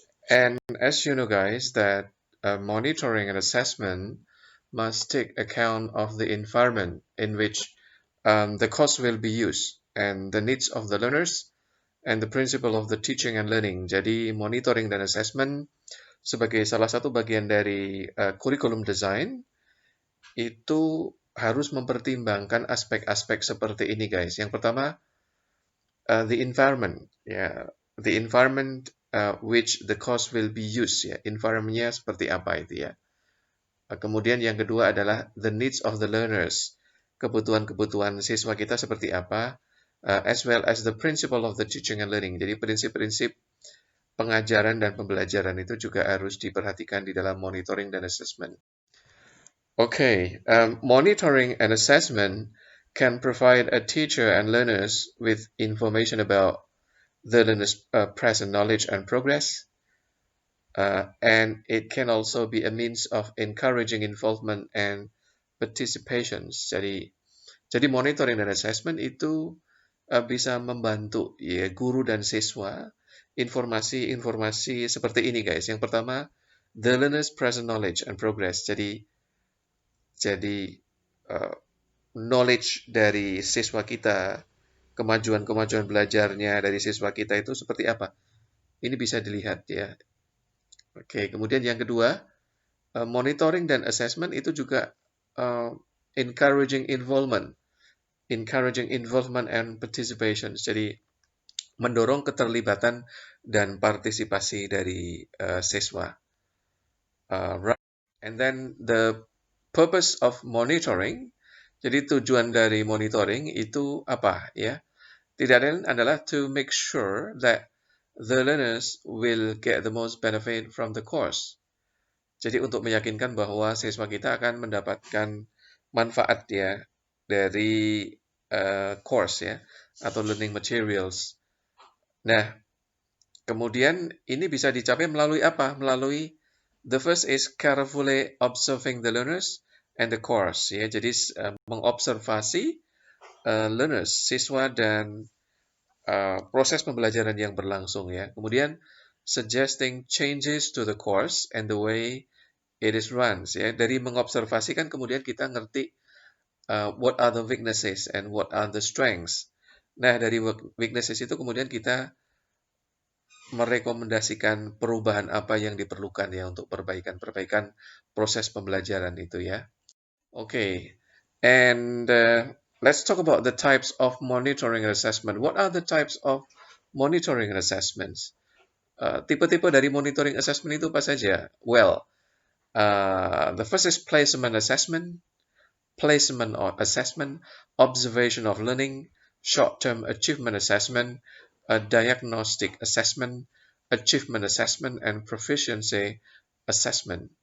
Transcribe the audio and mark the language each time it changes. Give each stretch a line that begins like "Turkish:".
English: And as you know guys that monitoring and assessment must take account of the environment in which the course will be used and the needs of the learners and the principle of the teaching and learning.
Indonesian: Jadi monitoring dan assessment sebagai salah satu bagian dari kurikulum design itu harus mempertimbangkan aspek-aspek seperti ini guys. Yang pertama,
English: the environment, ya, the environment which the course will be used, ya,
Indonesian: environmentnya seperti apa itu ya. Kemudian yang kedua adalah
English: the needs of the learners,
Indonesian: kebutuhan-kebutuhan siswa kita seperti apa,
English: as well as the principle of the teaching and learning.
Indonesian: Jadi prinsip-prinsip pengajaran dan pembelajaran itu juga harus diperhatikan di dalam monitoring dan assessment.
English: Okay, monitoring and assessment can provide a teacher and learners with information about the learner's present knowledge and progress, and it can also be a means of encouraging involvement and participation.
Indonesian: Jadi monitoring dan assessment itu bisa membantu ya guru dan siswa informasi-informasi seperti ini guys. Yang pertama,
English: the learner's present knowledge and progress.
Indonesian: Jadi knowledge dari siswa kita, kemajuan-kemajuan belajarnya dari siswa kita itu seperti apa. Ini bisa dilihat ya. Oke, kemudian yang kedua, monitoring dan assessment itu juga
English: encouraging involvement and participation.
Indonesian: Jadi mendorong keterlibatan dan partisipasi dari siswa.
English: And then the purpose of monitoring.
Indonesian: Jadi tujuan dari monitoring itu apa ya? Tidak lain adalah
English: to make sure that the learners will get the most benefit from the course.
Indonesian: Jadi untuk meyakinkan bahwa siswa kita akan mendapatkan manfaat ya dari course ya atau learning materials. Nah, kemudian ini bisa dicapai melalui apa? Melalui
English: the first is carefully observing the learners and the course ya.
Indonesian: Jadi mengobservasi learners, siswa dan proses pembelajaran yang berlangsung ya. Kemudian
English: suggesting changes to the course and the way it is run ya.
Indonesian: Dari mengobservasi kan kemudian kita ngerti
English: what are the weaknesses and what are the strengths.
Indonesian: Nah, dari weaknesses itu kemudian kita merekomendasikan perubahan apa yang diperlukan ya untuk perbaikan-perbaikan proses pembelajaran itu ya.
English: Okay, and let's talk about the types of monitoring and assessment. What are the types of monitoring and assessments?
Indonesian: Tipe-tipe dari monitoring assessment itu apa saja?
English: Well, the first is placement assessment, observation of learning, short-term achievement assessment, diagnostic assessment, achievement assessment, and proficiency assessment.